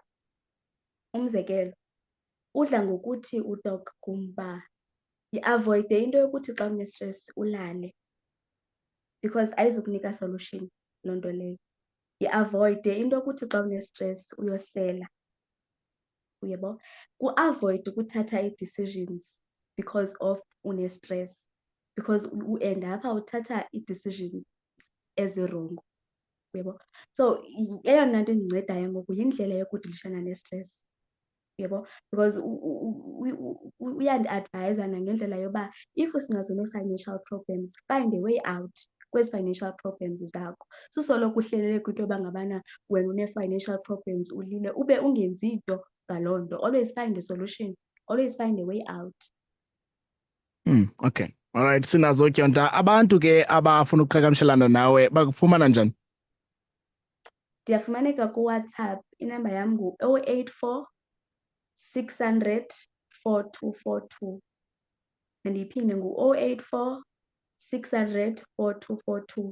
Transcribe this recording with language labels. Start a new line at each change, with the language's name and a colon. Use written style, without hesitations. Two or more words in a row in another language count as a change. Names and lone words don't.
Xhosa: Umzekelo, udla ngokuthi uDoc Gumba yiavoyide into yokuthi xa unestress ulale, because ayizukunika solution loo nto leyo. Yiavoyide into yokuthi xa unestress uyosela. Uyabo? Kuavoyide ukuthatha ii-decisions
English: because of
Xhosa: unestress, because uenda apha uthatha ii-decisions ezirongo, yebo. So eyona nto endincedayo ngoku yindlela yokudilishana nestress, yebo, because uyandi-advyisa nangendlela yoba if sinazo nee-
English: financial problems, find a way out
Xhosa: kwezi
English: financial problems
Xhosa: zakho. Susoloko uhlelele kwinto yoba ngabana wena une-
English: financial problems
Xhosa: ulile ube ungenzi nto ngaloo nto.
English: Always find a solution, always find a way out. Okay, alright.
Xhosa: Sinazo Dyonta, abantu ke abafuna ukuqhagamshelana nawe bakufumana njani? Ndiyafumaneka kuWhatsApp, inamba yam ngu-084 600 4242. Ndiyiphinde ngu-084 600 4242.